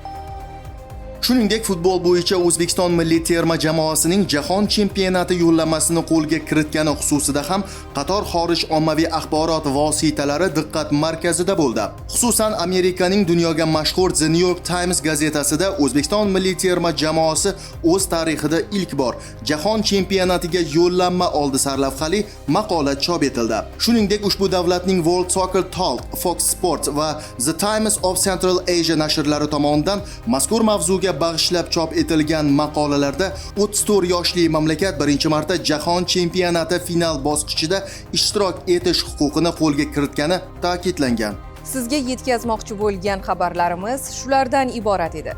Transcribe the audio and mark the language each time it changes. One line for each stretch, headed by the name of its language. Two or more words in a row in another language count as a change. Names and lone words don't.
Uzbek: Shuningdek, futbol bo'yicha O'zbekiston milliy terma jamoasining jahon chempionati yo'llanmasini qo'lga kiritgani xususida ham qator xorij ommaviy axborot vositalari diqqat markazida bo'ldi. Xususan, Amerikaning dunyoga mashhur The New York Times gazetasida O'zbekiston milliy terma jamoasi o'z tarixida ilk bor jahon chempionatiga yo'llanma oldi sarlavhali maqola chop etildi. Shuningdek, ushbu davlatning World Soccer Talk, Fox Sports va The Times of Central Asia nashrlari tomonidan mazkur mavzuga bag'ishlab chop etilgan maqolalarda 34 yoshli mamlakat birinchi marta jahon chempionati final bosqichida ishtirok etish huquqini qo'lga kiritgani ta'kidlangan. Sizga yetkazmoqchi bo'lgan xabarlarimiz shulardan iborat edi.